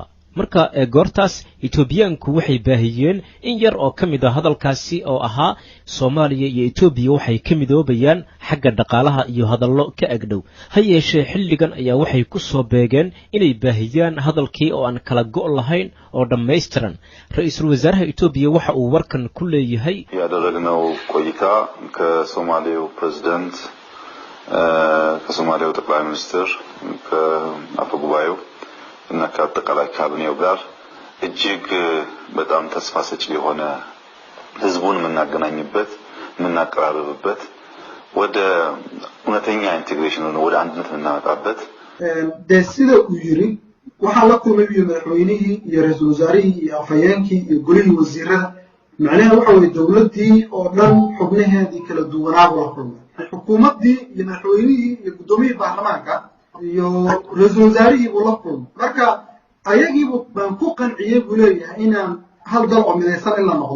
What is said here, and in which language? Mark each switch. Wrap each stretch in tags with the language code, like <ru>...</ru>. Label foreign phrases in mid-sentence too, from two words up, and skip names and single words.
<so>marka goortaas Itoobiyaanku waxay baahiyeen in yar oo kamid ah hadalkaasi oo ahaa Soomaaliya iyo Itoobiya waxay ka midoobayaan xagga dhaqaalaha iyo hadallo ka agdhow. ha yeeshee xilligan ayaa waxay ku soo beegeen inay baahiyaan hadalkii oo aan kala go' lahayn oo dhammaystiran. ra'iisul wasaaraha Itoobiya waxa uu warkan ku leeyahay</so> <am>ያደረግነው ቆይታ ከሶማሌው ፕሬዝዳንት ከሶማሌው ጠቅላይ ሚኒስትር ከአፈ ጉባኤው እና ከአጠቃላይ ካቢኔው ጋር እጅግ በጣም ተስፋ ሰጪ የሆነ ህዝቡን የምናገናኝበት የምናቀራርብበት ወደ እውነተኛ ኢንቴግሬሽን ወደ አንድነት የምናመጣበት ደስለ ኡይሪ</am> <so>waxa la kulmay madaxweynihii iyo ra'iisul wasaarihii iyo afhayeenkii iyo gurihii wasiirada macnaheedu waxa weeye dawladii oo dhan xubnaheedii kala duwanaa waa kulmay xukuumadii iyo madaxweynihii iyo gudoomiyihii baarlamaanka iyo ra'iisul wasaarihii uu la kulmay marka ayagiibu baan ku qanciyay buu leeyahay inaan hal dal oo midaysan in la noqdo.</so>